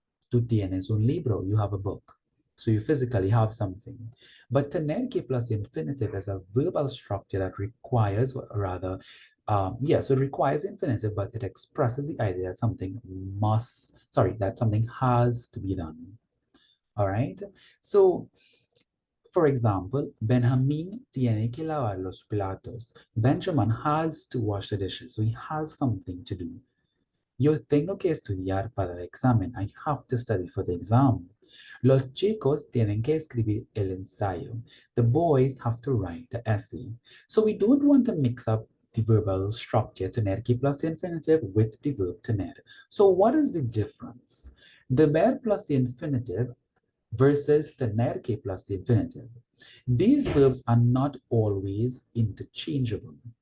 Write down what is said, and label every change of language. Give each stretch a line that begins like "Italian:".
Spanish: Tú tienes un libro,
English: you have a book.
Spanish: So you physically have something.
English: But tener que plus infinitive is a verbal structure that requires, or rather, so it requires infinitive, but it expresses the idea that something that something has to be done. All right. So, for example,
Spanish: Benjamin tiene que lavar los platos.
English: Benjamin has to wash the dishes, so he has something to do.
Spanish: Yo tengo que estudiar para el examen.
English: I have to study for the exam.
Spanish: Los chicos tienen que escribir el ensayo.
English: The boys have to write the essay. So we don't want to mix up the verbal structure tener que plus infinitive with the verb tener. So what is the difference? The verb plus infinitive versus tener que plus infinitive. These verbs are not always interchangeable.